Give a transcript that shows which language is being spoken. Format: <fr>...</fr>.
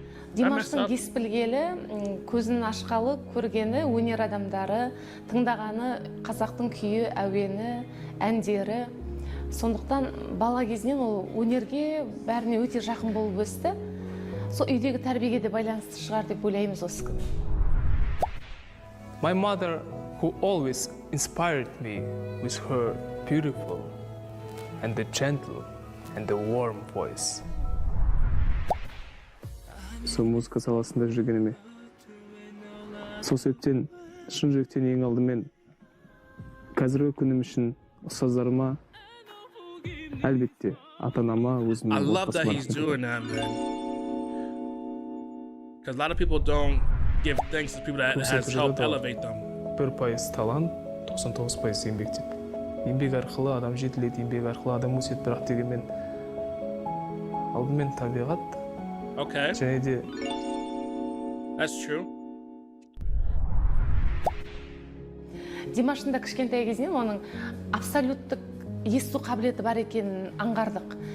<kk>Димаштың ес білгелі, көзін ашқалы, көргені, өнер адамдары, тыңдағаны, қазақтың күйі, әуені, әндері. Сондықтан бала кезінен ол өнерге бәріне өте жақын болып өсті. Сол үйдегі тәрбиеге де байланысты шығар деп ойлаймыз осы күні.</kk> <en>My mother, who always inspired me with her beautiful and the gentle and the warm voice.</en> <kk>Сол музыка саласында жүргеніме. Сол себептен шын жүректен ең алдымен қазіргі күнім үшін ұстаздарыма, әлбетте ата-анама, өзімнің</kk> <en>I love that he's doing that, man. Because a lot of people don't give thanks to people that has helped elevate them.</en> <kk>1% талант, 99% еңбек деп. Еңбек арқылы адам жетіледі, еңбек арқылы адам өседі, бірақ дегенмен алдымен табиғат.</kk> <en>Okay. That's true.</en> <kk>Димаштың да кішкентай кезінен оның абсолюттік есту қабілеті бар екенін аңғардық.</kk>